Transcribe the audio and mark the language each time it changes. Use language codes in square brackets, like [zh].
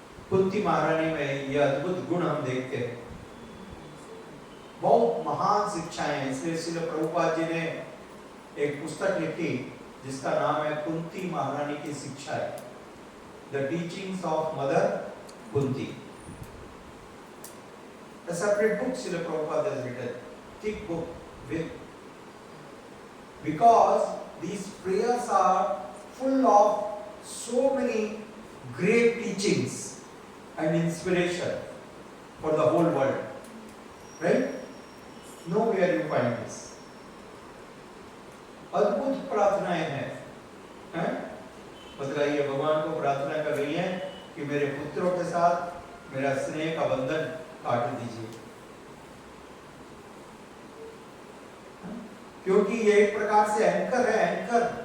[hi] कुंती महारानी में यह अद्भुत गुण हम देखते हैं। बहुत महान शिक्षाएं हैं, इसलिए श्रील प्रभुपाद जी ने एक पुस्तक लिखी जिसका नाम है कुंती महारानी की शिक्षाएं, [en] The teachings of mother Kunti. A separate book Srila Prabhupada has written, thick book, because these prayers are full of so many great teachings and inspiration for the whole world, right? Nowhere you find this. [hi] अद्भुत प्रार्थनाएं हैं, बताइए, भगवान को प्रार्थना कर रही है कि मेरे पुत्रों के साथ मेरा स्नेह का बंधन काट दीजिए, क्योंकि ये एक प्रकार से एंकर है, एंकर।